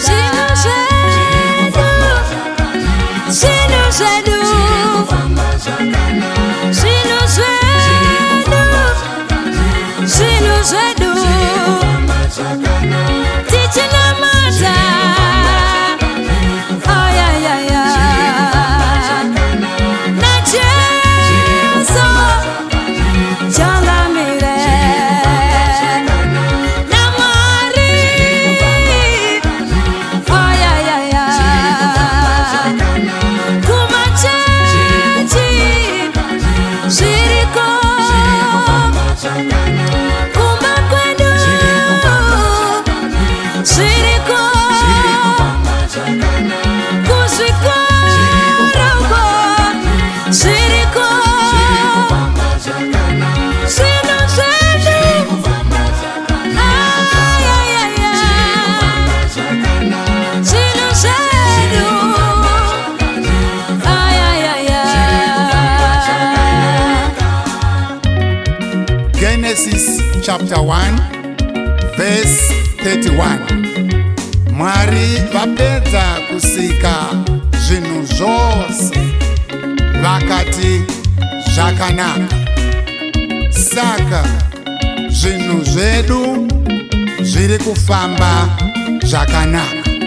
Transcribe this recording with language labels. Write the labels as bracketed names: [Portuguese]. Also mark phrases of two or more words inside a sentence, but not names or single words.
[Shona] Zvinhu zvedu, zvinhu zvedu, zvinhu zvedu, zvinhu zvedu. Tichinamata. [English] Oh, yeah, yeah, yeah. [Shona] NaJesu, Changamire. NaMwari. [English] Oh, yeah, yeah, yeah. [Shona] Kumachechi, zviriko. Kumba kwedu, zviriko. Kuzvikoroko, zviriko. Zvinhu zvedu. [English] Ah, yeah, yeah, yeah. [Shona] Zvinhu zvedu. [English] Ah, yeah, yeah, yeah. Genesis chapter one, verse thirty-one. [Shona] Mwari vapedza kusika zvinhu zvose, vakati, "Zvakanaka." Saka Zvinhu zvedu zviri kufamba zvakanaka.